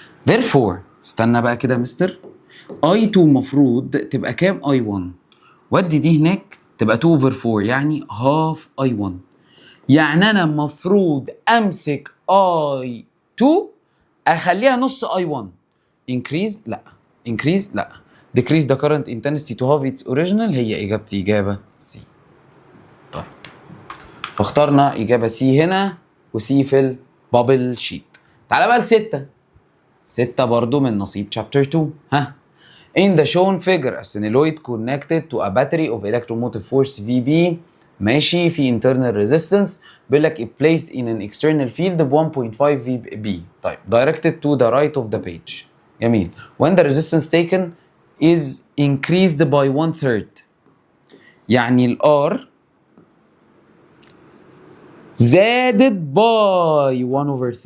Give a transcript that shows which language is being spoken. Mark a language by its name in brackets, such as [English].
[Arabic] therefore استنى بقى كده يا مستر، اي 2 مفروض تبقى كام؟ اي 1 ودي دي هناك تبقى 2 over 4 يعني هاف اي 1. يعني انا المفروض امسك اي 2 اخليها نص اي 1. increase لا، [English] increase لا decrease the current intensity to half its original [Arabic] هي اجابتي اجابه C. طيب فاخترنا اجابه C هنا وسي في البابل شيت. تعالى بقى ل6. 6 برضو من نصيب chapter 2. [English] ها in the shown figure a solenoid connected to a battery of electromotive force VB [Arabic] ماشي في [English] internal resistance [Arabic] بيقول لك [English] it placed in an external field ب 1.5 VB. طيب directed to the right of the page. [Arabic] جميل. [English] when the resistance taken is increased by 1/3 [Arabic] يعني ال R زادت باي 1/3.